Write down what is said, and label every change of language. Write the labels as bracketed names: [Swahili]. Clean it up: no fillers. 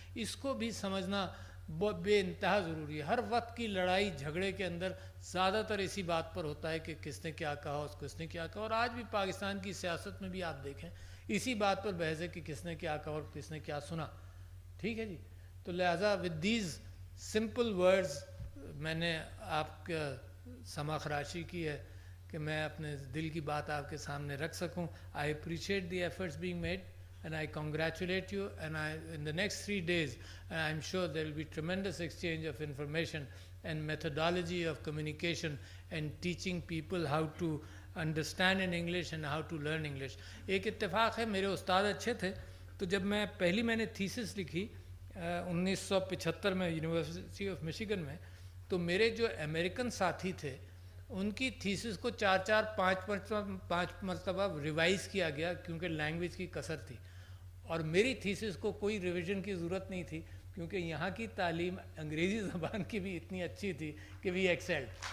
[Urdu] اس کو بھی سمجھنا بے انتہا ضروری ہے. ہر وقت کی لڑائی جھگڑے کے اندر زیادہ تر اسی بات پر ہوتا ہے کہ کس نے کیا کہا, اس کس نے کیا کہا, اور آج بھی پاکستان کی سیاست میں بھی آپ دیکھیں اسی بات پر بحث ہے کہ کس نے کیا کہا اور کس نے کیا سنا. ٹھیک ہے جی. تو لہٰذا [English] with these simple words [Urdu] میں نے آپ کا سما خراشی کی ہے کہ میں اپنے دل کی بات آپ کے سامنے رکھ سکوں. [English] I appreciate the efforts being made and I congratulate you, and in the next 3 days I'm sure there will be tremendous exchange of information and methodology of communication and teaching people how to understand in English and how to learn English. [Urdu] ایک اتفاق ہے, میرے استاد اچھے تھے, تو جب میں نے تھیسس لکھی 1975 میں یونیورسٹی آف مشیگن میں, تو میرے جو امریکن ساتھی تھے ان کی تھیسس کو 4-5 مرتبہ ریوائز کیا گیا کیونکہ لینگویج کی کثر تھی, اور میری تھیسس کو کوئی ریویژن کی ضرورت نہیں تھی کیونکہ یہاں کی تعلیم انگریزی زبان کی بھی اتنی اچھی تھی کہ [English] We excelled.